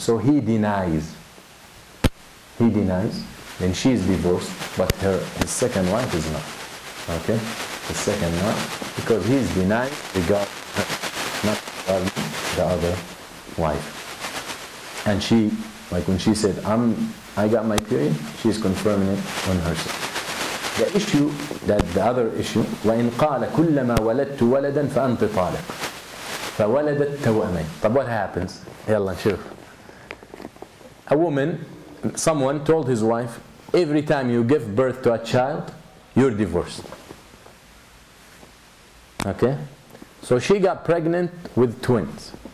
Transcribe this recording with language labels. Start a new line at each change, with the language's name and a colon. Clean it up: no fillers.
English: So he denies. He denies, then she's divorced, but his second wife is not. Okay? The second wife, because he's denying regarding her, not regarding the other wife. And she, like when she said, I got my period, she's confirming it on herself. The issue, the other issue,
Arabic: وَإِنْ قَالَ كُلَّمَا وَلَدْتُ وَلَدًا فَأَنْتِ طَالِقٌ فَوَلَدَتْ تَوْأَمَيْنِ.
English: طب what happens?
Arabic: يلا نشوف.
English: A woman, someone told his wife, every time you give birth to a child, you're divorced. Okay? So she got pregnant with twins.